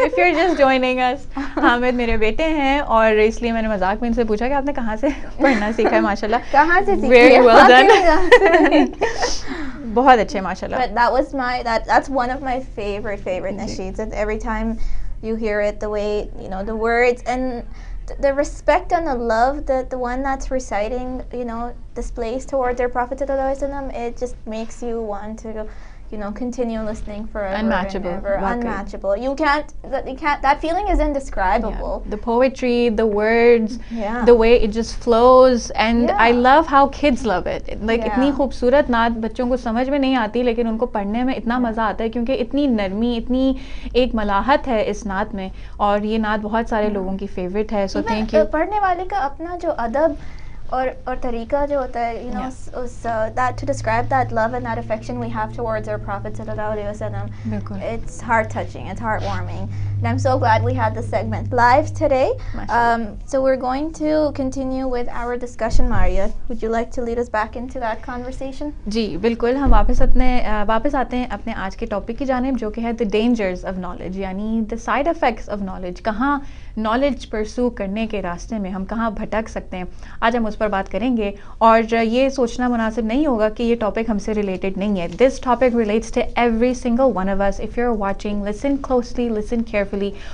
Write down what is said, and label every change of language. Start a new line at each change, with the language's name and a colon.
English: If you're just joining us,
Urdu: Hamid میرے بیٹے ہیں اور اس لیے میں نے مذاق میں ان سے پوچھا کہ آپ نے کہاں سے پڑھنا سیکھا ہے ماشاء اللہ کہاں سے سیکھی
English: very well done
Urdu: بہت اچھے ماشاء اللہ
English: But that's one of my favorite nasheeds. And every time you hear it, the way, you know, the words and the respect and the love that the one that's reciting, you know, displays towards their Prophet sallallahu alaihi wasallam, it just makes you want to, you know, continue listening forever. Unmatchable. And ever. Unmatchable. You can't, that feeling is indescribable. Yeah. The poetry, the words, Yeah. the way it just flows, and Yeah. I love how kids love it. Like Yeah.
Urdu: اتنی خوبصورت نعت بچوں کو سمجھ میں نہیں آتی لیکن ان کو پڑھنے میں اتنا مزہ آتا ہے کیونکہ اتنی نرمی اتنی ایک ملاحت ہے اس نعت میں اور یہ نعت بہت سارے لوگوں کی فیوریٹ ہے
English: so thank you
Urdu: پڑھنے والے کا اپنا جو ادب اور طریقہ جو ہوتا ہے,
English: you know, that to describe that love and that affection we have towards our Prophet sallallahu alaihi wasallam, it's heart touching, it's heartwarming, and I'm so glad we had this segment live today. So we're going to continue with our discussion. Maria, would you like to lead us back into that conversation?
Urdu: جی بالکل ہم واپس آتے ہیں اپنے آج کے topic کی جانب جو کہ ہے
English: the dangers of knowledge
Urdu: یعنی
English: the side effects of knowledge
Urdu: کہاں نالج پرسو کرنے کے راستے میں ہم کہاں بھٹک سکتے ہیں آج ہم اس پر بات کریں گے اور یہ سوچنا مناسب نہیں ہوگا کہ یہ ٹاپک ہم سے ریلیٹڈ نہیں ہے
English: this topic relates to every single one of us if you are watching listen closely listen carefully